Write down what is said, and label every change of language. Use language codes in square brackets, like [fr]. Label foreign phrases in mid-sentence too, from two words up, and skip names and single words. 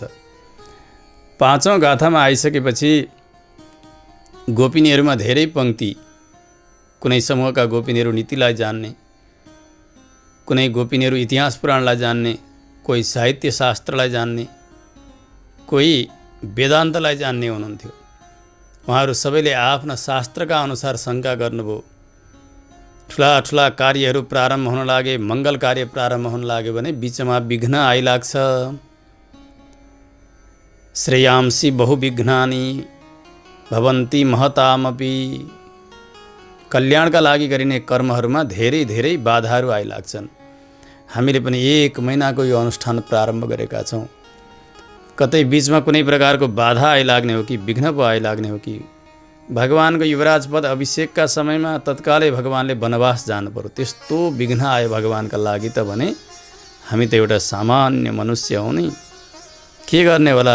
[ne] पाँचौँ गाथामा आइसकेपछि गोपिनीहरूमा धेरै पङ्क्ति, कुनै समूहका गोपिनीहरू नीतिलाई जान्ने, कुनै गोपिनीहरू इतिहास पुराणलाई जान्ने, कोही साहित्य शास्त्रलाई जान्ने, कोही वेदान्तलाई जान्ने हुनुहुन्थ्यो। उहाँहरू सबैले आफ्ना शास्त्रका अनुसार शङ्का गर्नुभयो। ठुला ठुला कार्यहरू प्रारम्भ हुन लागे, मङ्गल कार्य प्रारम्भ हुन लाग्यो भने बिचमा विघ्न आइलाग्छ। [sa] श्रेयांसी बहुविघ्नानि भवन्ति महतामपि, [ne] कल्याणका लागि गरिने कर्महरूमा धेरै धेरै बाधाहरू आइलाग्छन्। हामीले पनि 1 महिनाको यो अनुष्ठान प्रारम्भ गरेका छौँ, कतै बिचमा कुनै प्रकारको बाधा आइलाग्ने हो कि विघ्न पो आइलाग्ने हो कि, भगवानको युवराज पद अभिषेकका समयमा तत्कालै भगवानले वनवास जानु पर्यो, त्यस्तो विघ्न आयो भगवानका लागि त भने हामी त एउटा सामान्य मनुष्य हौँ नि, के गर्ने होला।